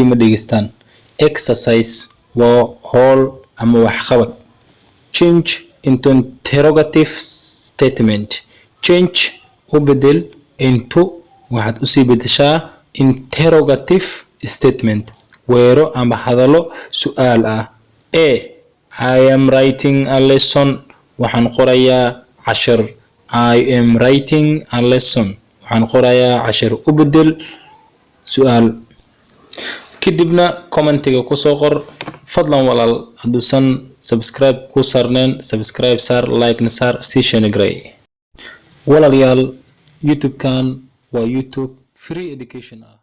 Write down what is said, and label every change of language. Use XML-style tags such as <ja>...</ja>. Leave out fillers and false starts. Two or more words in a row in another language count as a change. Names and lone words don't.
<so>ma dhegeystaan exercise waa hawl ama waxqabad</so> <en>change into interrogative statement</en> <so>change u bedel into waxaad usii bedeshaa</so> <en>interrogative statement</en> <so>weero ama hadallo su'aal ah</so> <en>I am writing a lesson</en> <so>waxaan qorayaa cashir</so> <en>I am writing a lesson</en> <so>waxaan qorayaa cashir u bedel su'aal kadibna commentiga ku soo qor fadlan walaal haduusan subscribe ku sarneen subscribe saar like na saar si shanagray walaalayaal youtube kan waa youtube</so> <en>free education</en>